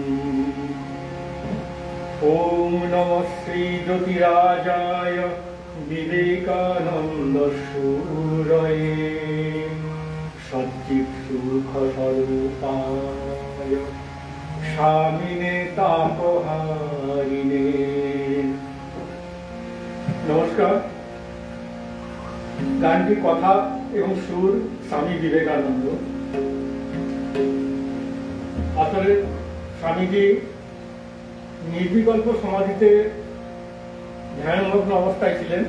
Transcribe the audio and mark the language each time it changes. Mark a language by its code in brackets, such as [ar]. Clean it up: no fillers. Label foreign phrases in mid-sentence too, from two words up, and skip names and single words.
[sa] ॐ नमः श्री ज्योतिराजाय विवेकानन्दसूरये सच्चित्सुखस्वरूपाय स्वामिने तापहारिणे। [bn] नमस्कार। গানটি কথা এবং সুর স্বামী বিবেকানন্দ। আসলে স্বামীজি নির্বিকল্প সমাধিতে ধ্যানমগ্ন অবস্থায় ছিলেন।